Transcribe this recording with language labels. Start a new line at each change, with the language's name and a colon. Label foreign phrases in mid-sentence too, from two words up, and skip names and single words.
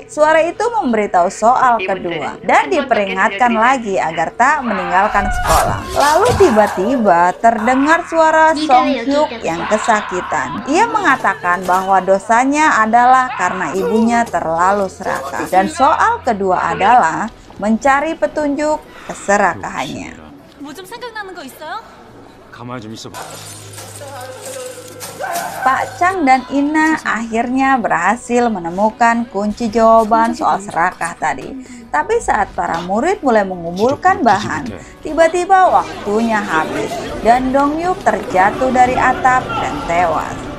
Indonesian: Suara itu memberitahu soal kedua dan diperingatkan lagi agar tak meninggalkan sekolah. Lalu tiba-tiba terdengar suara Song Hyuk yang kesakitan. Ia mengatakan bahwa dosanya adalah karena ibunya terlalu serakah dan soal kedua adalah mencari petunjuk keserakahannya.
Korean: 뭐 좀 생각나는 거 있어요? 가만히 좀 있어봐.
Indonesian: Pak Chang dan Ina akhirnya berhasil menemukan kunci jawaban soal serakah tadi. Tapi saat para murid mulai mengumpulkan bahan, tiba-tiba waktunya habis dan Dongyuk terjatuh dari atap dan tewas.